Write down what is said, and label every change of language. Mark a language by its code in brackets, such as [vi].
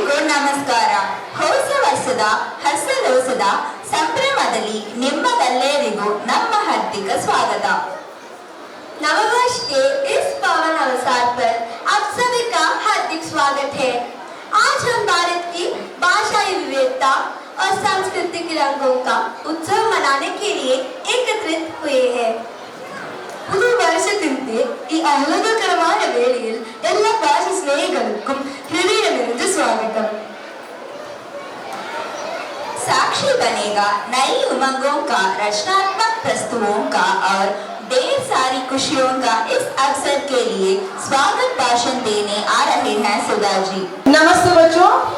[kn] ಮಾಸದ ಹರ್ಷೋಲ್ಲಾಸದ ಸಂಭ್ರಮದಲ್ಲಿ ನಿಮ್ಮಗೆಲ್ಲರಿಗೂ ನಮ್ಮ [hi] हार्दिक स्वागत। नववर्ष के इस पावन अवसर पर आप सभी का हार्दिक स्वागत है। आज हम भारत की भाषाई विविधता और सांस्कृतिक रंगों का उत्सव मनाने के लिए एकत्रित हुए हैं। [ml] പുതു വർഷത്തിന്റെ ഈ ആഹ്ലാദകരമായ വേളയിൽ എല്ലാ ഭാഷ സ്നേഹികൾക്കും ഹൃദയം നിറഞ്ഞ സ്വാഗതം। [hi] साक्षी बनेगा नई उमंगों का, रचनात्मक प्रस्तुतियों का और ढेर सारी खुशियों का इस अवसर के लिए स्वागत भाषण देने आ रहे हैं सुधा जी। नमस्ते बच्चों।